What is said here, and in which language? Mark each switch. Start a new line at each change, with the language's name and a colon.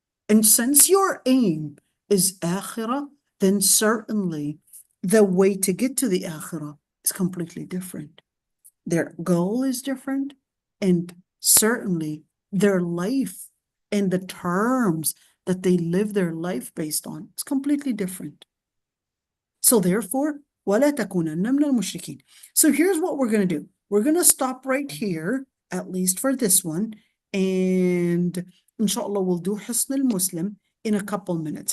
English: And since your aim is akhirah, then certainly the way to get to the akhirah is completely different. Their goal is different, and certainly their life and the terms that they live their life based on is completely different. So therefore,
Arabic: وَلَا تَكُونَنَّ مِنَ الْمُشْرِكِينَ.
English: So here's what we're going to do. We're going to stop right here, at least for this one, and inshallah we'll do Hisn al-Muslim in a couple minutes.